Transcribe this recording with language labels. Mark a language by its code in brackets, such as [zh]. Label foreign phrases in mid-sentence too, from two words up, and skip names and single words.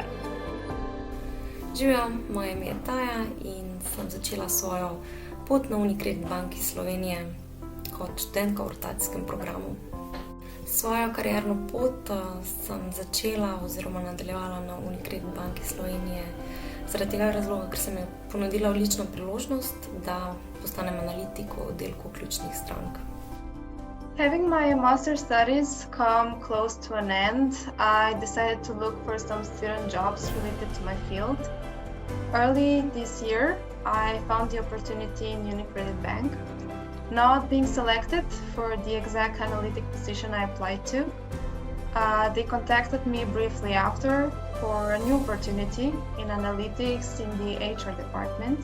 [sl] Živjo, moje ime je Taja in sem začela svojo pot na Unicredit banki Slovenije kot študentka v rotacijskem programu. Svojo karierno pot sem začela oziroma nadaljevala na Unicredit banki Slovenije zaradi tega razloga, ker se mi je ponudila odlična priložnost, da postanem analitik v oddelku ključnih strank. [en] Having my master's studies come close to an end, I decided to look for some student jobs related to my field. Early this year, I found the opportunity in Unicredit Bank. Not being selected for the exact analytic position I applied to, they contacted me briefly after for a new opportunity in analytics in the HR department.